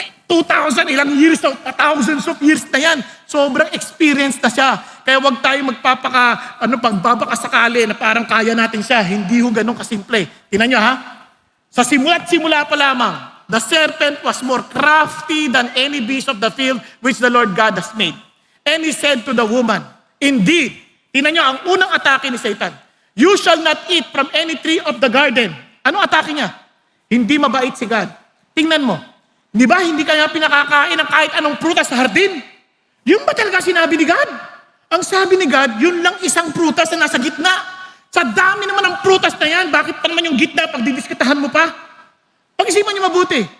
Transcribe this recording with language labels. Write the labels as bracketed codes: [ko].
[tl] 2,000, ilang years, [en] thousands of years [tl] na yan. Sobrang experience na siya. Kaya wag tayo pagbabakasakali na parang kaya natin siya. Hindi ho ganun kasimple. Tingnan nyo ha. Sa simula't simula pa lamang, [en] the serpent was more crafty than any beast of the field which the Lord God has made. And he said to the woman, indeed, [tl] tingnan nyo, ang unang atake ni Satan, [en] you shall not eat from any tree of the garden. [tl] Anong atake niya? Hindi mabait si God. Tingnan mo. Di ba, hindi kaya pinakakain ng kahit anong prutas sa hardin? Yun ba talaga sinabi ni God? Ang sabi ni God, yun lang isang prutas na nasa gitna. Sa dami naman ng prutas na yan, bakit pa naman yung gitna pag didiskitahan mo pa? Pag-isipan niyo mabuti.